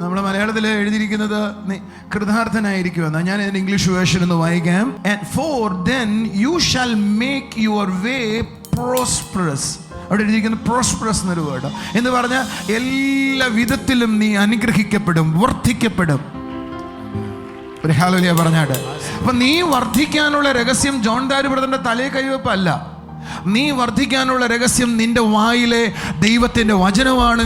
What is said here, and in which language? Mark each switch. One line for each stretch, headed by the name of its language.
Malayalam: നമ്മുടെ മലയാളത്തിൽ എഴുതിയിരിക്കുന്നത് കൃതാർത്ഥനായിരിക്കും എന്നാ. ഞാൻ ഇതിന്റെ ഇംഗ്ലീഷ് വേർഷൻ ഒന്ന് വായിക്കാം.
English: For then you shall make your way prosperous.
Malayalam: അവിടെ എഴുതിയിരിക്കുന്ന പ്രോസ്പെറസ് എന്നൊരു വേർഡ് എന്ന് പറഞ്ഞാൽ എല്ലാ വിധത്തിലും നീ അനുഗ്രഹിക്കപ്പെടും, വർദ്ധിക്കപ്പെടും. ഒരു ഹല്ലേലൂയ പറഞ്ഞാട്. അപ്പൊ നീ വർദ്ധിക്കാനുള്ള രഹസ്യം ജോൺ ദാരു ബ്രദറിന്റെ തലേ കൈവെപ്പല്ല. നീ വർദ്ധിക്കാനുള്ള രഹസ്യം നിന്റെ വായിലെ ദൈവത്തിന്റെ വചനമാണ്.